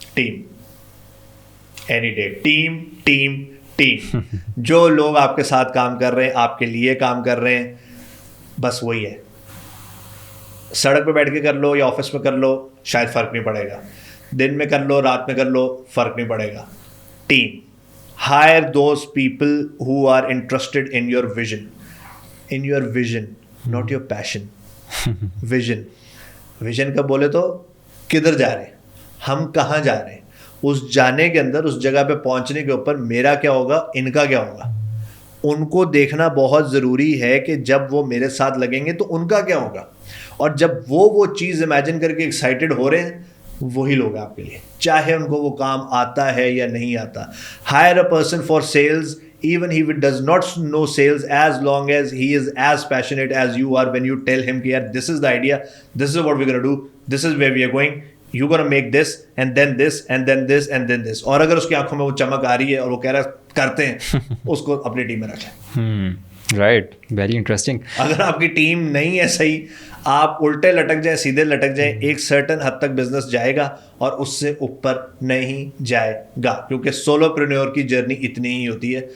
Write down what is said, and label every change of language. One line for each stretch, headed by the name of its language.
English: Team. Any day team team team.
Urdu: جو لوگ آپ کے ساتھ کام کر رہے ہیں, آپ کے لیے کام کر رہے ہیں, بس وہی ہے. سڑک پہ بیٹھ کے کر لو یا آفس میں کر لو شاید فرق نہیں پڑے گا, دن میں کر لو رات میں کر لو فرق نہیں پڑے گا.
English: Team. Hire those people who are interested in your vision. In your vision, not your passion. Vision.
Urdu: Vision کا بولے تو کدھر جا رہے ہیں, ہم کہاں جا رہے ہیں, اس جانے کے اندر اس جگہ پہ پہنچنے کے اوپر میرا کیا ہوگا, ان کا کیا ہوگا. ان کو دیکھنا بہت ضروری ہے کہ جب وہ میرے ساتھ لگیں گے تو ان کا کیا ہوگا, اور جب وہ چیز امیجن کر کے ایکسائٹیڈ ہو رہے ہیں وہی لوگ آپ کے لیے, چاہے ان کو وہ کام آتا ہے یا نہیں آتا.
English: hire a person for sales even if he does not know sales, as long as he is as passionate as you are when you tell him
Urdu: کہ یار
English: this is the idea, this is what we're going to do, this is where we are going, you're going to make this and then this and then this and then this.
Urdu: اور اگر اس کی آنکھوں میں وہ چمک آ رہی ہے اور وہ کہہ رہا ہے کرتے ہیں, اس کو اپنی ٹیم میں رکھیں.
English: Right, very interesting.
Urdu: اگر آپ کی ٹیم نہیں ہے صحیح, آپ الٹے لٹک جائیں سیدھے لٹک جائیں, ایک سرٹن حد تک بزنس جائے گا اور اس سے اوپر نہیں جائے گا, کیونکہ سولوپرینیور کی جرنی اتنی ہی ہوتی ہے.